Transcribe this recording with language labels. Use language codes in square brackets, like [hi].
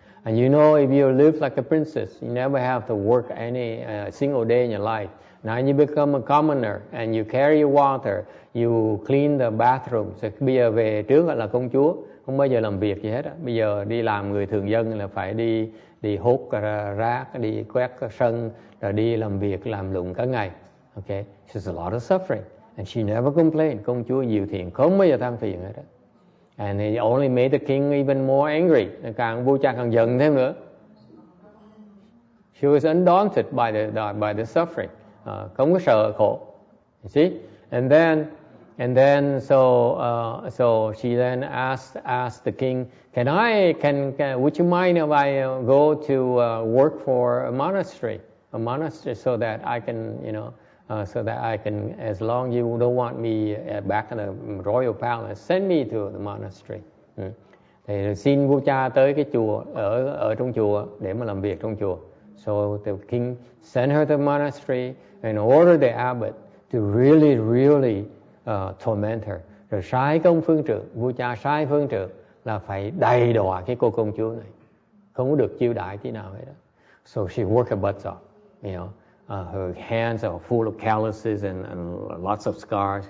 [en] And you know, if you live like a princess, you never have to work any single day in your life. Now you become a commoner and you carry water, you clean the bathroom. [vi] So bây giờ về trước là công chúa, không bao giờ làm việc gì hết á. Bây giờ đi làm người thường dân là phải đi hốt rác, đi quét sân, rồi đi làm việc, làm lụng cả ngày. [en] Okay, there's a lot of suffering, and she never complained. [vi] Công chúa Diệu Thiện không bao giờ than phiền hết á. [en] And it only made the king even more angry. [vi] Vua cha càng giận thêm nữa. [en] She was undaunted by the suffering. [vi] Không có sợ khổ. [en] You see? And then so she then asked the king, would you mind if I go to work for a monastery so that I can, as long as you don't want me back in the royal palace, send me to the monastery. [vi] Thì xin vua cha tới cái chùa, ở trong chùa để mà làm việc trong chùa. [en] So the king sent her to the monastery and ordered the abbot to really torment her. [vi] Rồi sai cái ông phương trượng, vua cha sai phương trượng là phải đầy đọa cái cô công chúa này, không có được chiêu đãi tí nào hết đó. [en] So she worked her butts off, you know. Her hands are full of calluses and lots of scars.